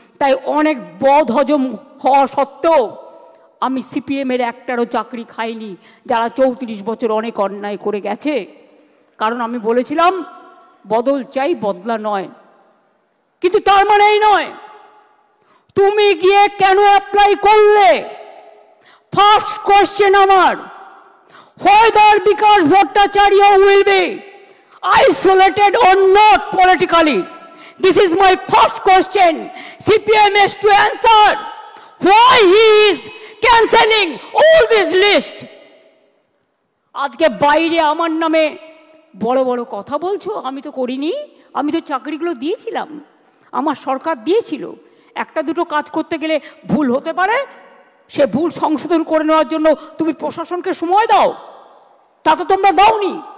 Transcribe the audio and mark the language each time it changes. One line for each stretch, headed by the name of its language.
Bangla: তাই অনেক বদ হজম হওয়া সত্ত্বেও আমি সিপিএমের একটারও চাকরি খাইনি, যারা 34 বছর অনেক অন্যায় করে গেছে। কারণ আমি বলেছিলাম বদল চাই, বদলা নয়। কিন্তু তার মানে এই নয় তুমি গিয়ে কেন অ্যাপ্লাই করলে।
English: First question আমার, whether Bikash Bhattacharya will be isolated or not politically, This is my first question. CPM has to answer why he is cancelling all this list.
Bangla: আজকে বাইরে আমার নামে বড় বড় কথা বলছো, আমি তো করিনি, আমি তো চাকরিগুলো দিয়েছিলাম, আমার সরকার দিয়েছিল। একটা দুটো কাজ করতে গেলে ভুল হতে পারে, সে ভুল সংশোধন করে নেওয়ার জন্য তুমি প্রশাসনকে সময় দাও, তা তো তোমরা দাওনি।